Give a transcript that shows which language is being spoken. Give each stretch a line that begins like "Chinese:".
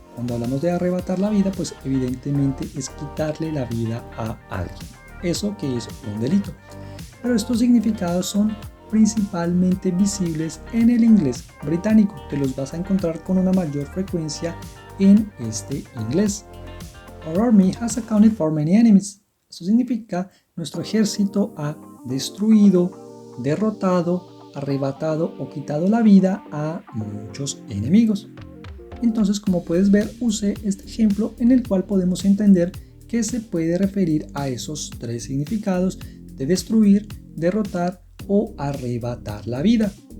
Spanish: Cuando hablamos de arrebatar la vida, pues evidentemente es quitarle la vida a alguien. Eso que es un delito. Pero estos significados son principalmente visibles en el inglés británico. Te los vas a encontrar con una mayor frecuencia en este inglés.
English: Our army has accounted for many enemies.
Spanish: Eso significa: nuestro ejército ha destruido, derrotado, arrebatado o quitado la vida a muchos enemigos. Entonces, como puedes ver, usé este ejemplo en el cual podemos entender que se puede referir a esos tres significados de destruir, derrotar o arrebatar la vida.